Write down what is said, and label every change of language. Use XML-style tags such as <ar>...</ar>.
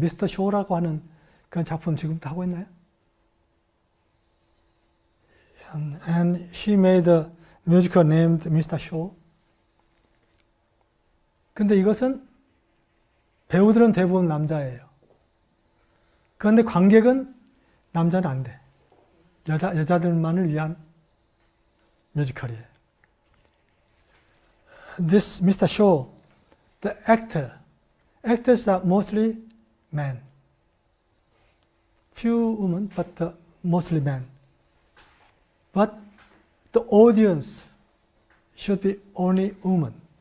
<ko>미스터 쇼라고 하는 그런 작품 지금도 하고 있나요?</ko> <en>And she made a musical named Mr. Show.</en> <ko>근데 이것은 배우들은 대부분 남자예요. 그런데 관객은 남자는 안 돼. 여자들만을 위한 뮤지컬이에요.</ko> <en>This Mr. Show, the actors are mostly men. Few women, but mostly men. But the audience should be only women.</en>